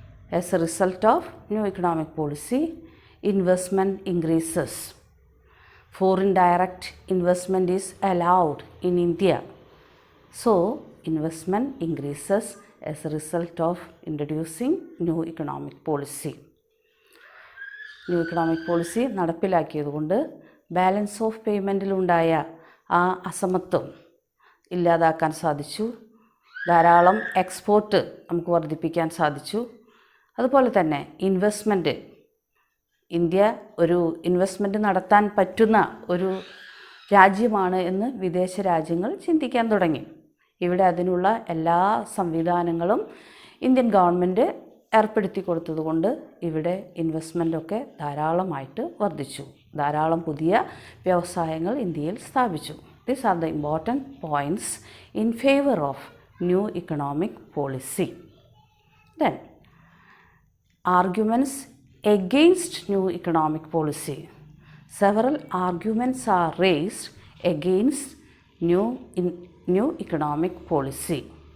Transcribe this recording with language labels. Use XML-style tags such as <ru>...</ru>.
<en>As a result of new economic policy, investment increases. Foreign direct investment is allowed in India. So, investment increases as a result of introducing new economic policy.</en> <ml>New economic policy നടപ്പിലാക്കിയതുകൊണ്ട് balance of പേയ്മെൻറ്റിലുണ്ടായ ആ അസമത്വം ഇല്ലാതാക്കാൻ സാധിച്ചു. ധാരാളം export നമുക്ക് വർദ്ധിപ്പിക്കാൻ സാധിച്ചു. അതുപോലെ തന്നെ ഇൻവെസ്റ്റ്മെൻറ്റ്, ഇന്ത്യ ഒരു ഇൻവെസ്റ്റ്മെൻറ്റ് നടത്താൻ പറ്റുന്ന ഒരു രാജ്യമാണ് എന്ന് വിദേശ രാജ്യങ്ങൾ ചിന്തിക്കാൻ തുടങ്ങി. ഇവിടെ അതിനുള്ള എല്ലാ സംവിധാനങ്ങളും ഇന്ത്യൻ ഗവൺമെൻറ് ഏർപ്പെടുത്തി കൊടുത്തതുകൊണ്ട് ഇവിടെ ഇൻവെസ്റ്റ്മെൻറ്റൊക്കെ ധാരാളമായിട്ട് വർദ്ധിച്ചു. ധാരാളം പുതിയ വ്യവസായങ്ങൾ ഇന്ത്യയിൽ സ്ഥാപിച്ചു.</ml> <en>These are the important points in favor of new economic policy. Then, arguments against new economic policy. Several arguments are raised against new economic policy.</en>